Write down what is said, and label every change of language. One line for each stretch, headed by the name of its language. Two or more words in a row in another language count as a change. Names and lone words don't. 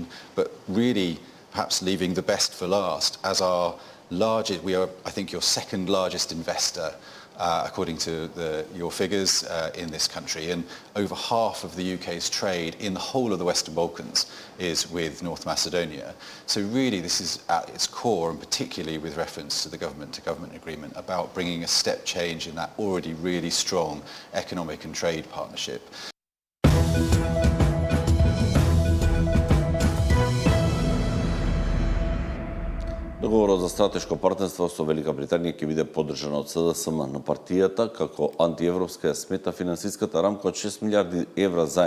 English: But really, perhaps leaving the best for last, as our largest, we are, I think, your second largest investor according to your figures in this country, and over half of the UK's trade in the whole of the Western Balkans is with North Macedonia. So really this is at its core, and particularly with reference to the government-to-government agreement, about bringing a step change in that already really strong economic and trade partnership.
Macedonian: Договорот за стратешко партнерство со Велика Британија ќе биде поддржан од СДСМ, но партијата како антиевропска смета финансиската рамка од 6 милиарди евра заем.